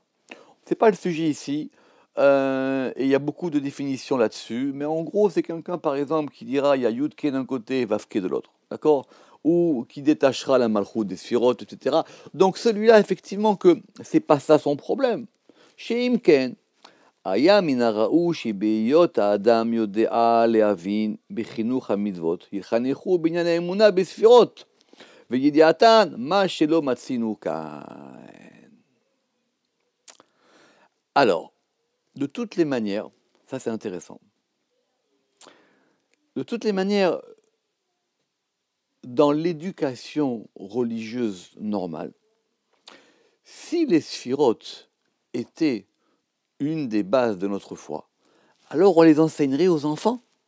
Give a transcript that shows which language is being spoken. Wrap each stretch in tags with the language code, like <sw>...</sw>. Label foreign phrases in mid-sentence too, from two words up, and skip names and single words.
<fr>C'est pas le sujet ici, et il y a beaucoup de définitions là-dessus, mais en gros, c'est quelqu'un, par exemple, qui dira il y a Yudke d'un côté et Vavke de l'autre, d'accord? Ou qui détachera la Malchut des Sphirot, etc. Donc celui-là, effectivement, que c'est pas ça son problème.</fr> <he>Chez Imken, היה מן הראוי שבהיות האדם יודע להבין בחינוך המצוות, יחנכו בעניין האמונה בספירות, וידיעתן מה שלא מצינו כאן.</he> <fr>Alors, de toutes les manières, ça c'est intéressant, de toutes les manières, dans l'éducation religieuse normale, si les sphirotes étaient une des bases de notre foi, alors on les enseignerait aux enfants.</fr>